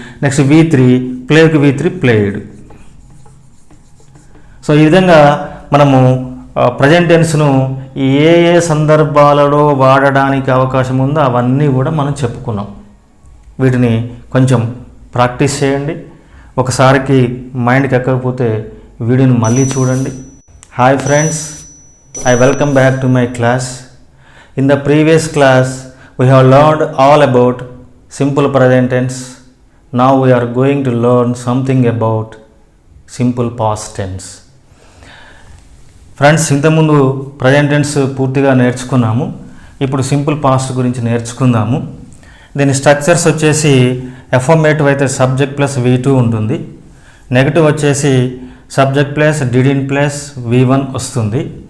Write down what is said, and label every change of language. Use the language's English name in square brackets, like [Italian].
[Telugu] Next V3, ప్లేకి V3 played. So ఈ విధంగా మనము ప్రజెంట్ టెన్స్ను ఏ ఏ సందర్భాలలో వాడడానికి అవకాశం ఉందో అవన్నీ కూడా మనం చెప్పుకున్నాం. వీటిని కొంచెం ప్రాక్టీస్ చేయండి. ఒకసారికి మైండ్కి ఎక్కకపోతే వీడియోని మళ్ళీ చూడండి. [English] Hi friends, I welcome back to my class. In the previous class, we have learned all about simple present tense. Now we are going to learn something about simple past tense. [Telugu] Friends, ఇంతకుముందు present tense పూర్తిగా నేర్చుకున్నాము. ఇప్పుడు simple past గురించి నేర్చుకుందాము. దీని structures వచ్చేసి affirmative అయితే subject plus V2 ఉంటుంది. నెగటివ్ వచ్చేసి సబ్జెక్ట్ ప్లస్ డిడిన్ ప్లస్ V1 వస్తుంది.